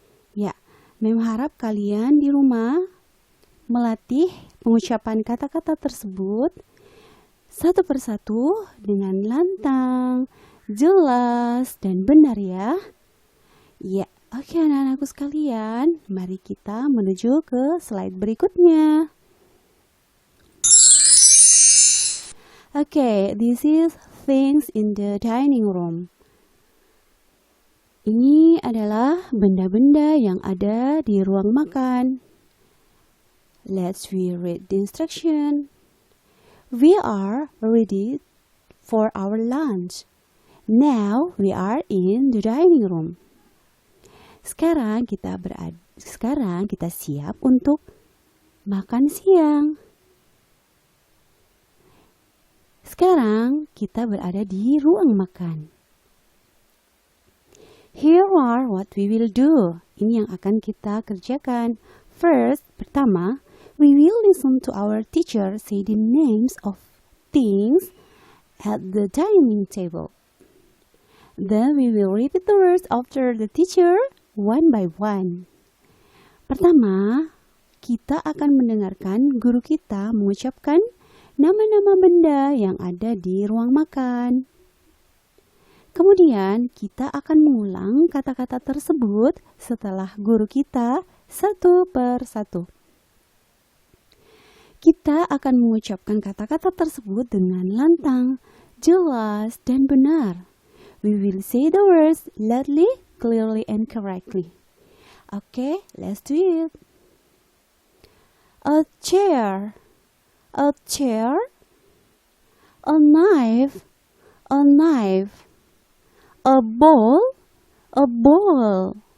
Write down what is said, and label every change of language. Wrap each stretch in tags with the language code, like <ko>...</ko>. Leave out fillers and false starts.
<id>Ya, Mem harap kalian di rumah melatih pengucapan kata-kata tersebut satu persatu dengan lantang, jelas, dan benar ya. Ya, oke anak-anakku sekalian, mari kita menuju ke slide berikutnya.</id> <en>Oke, this is things in the dining room.</en> <id>Ini adalah benda-benda yang ada di ruang makan.</id> <en>Let's read the instruction. We are ready for our lunch. Now we are in the dining room.</en> <id>Sekarang kita siap untuk makan siang. Sekarang kita berada di ruang makan.</id> <en>Here are what we will do.</en> <id>Ini yang akan kita kerjakan.</id> <en>First, pertama, we will listen to our teacher say the names of things at the dining table. Then we will repeat the words after the teacher one by one.</en> <id>Pertama, kita akan mendengarkan guru kita mengucapkan nama-nama benda yang ada di ruang makan. Kemudian kita akan mengulang kata-kata tersebut setelah guru kita satu per satu. Kita akan mengucapkan kata-kata tersebut dengan lantang, jelas, dan benar.</id> <en>We will say the words loudly, clearly, and correctly. Okay, let's do it. A chair, a chair. A knife, a knife. A ball, a ball.</en>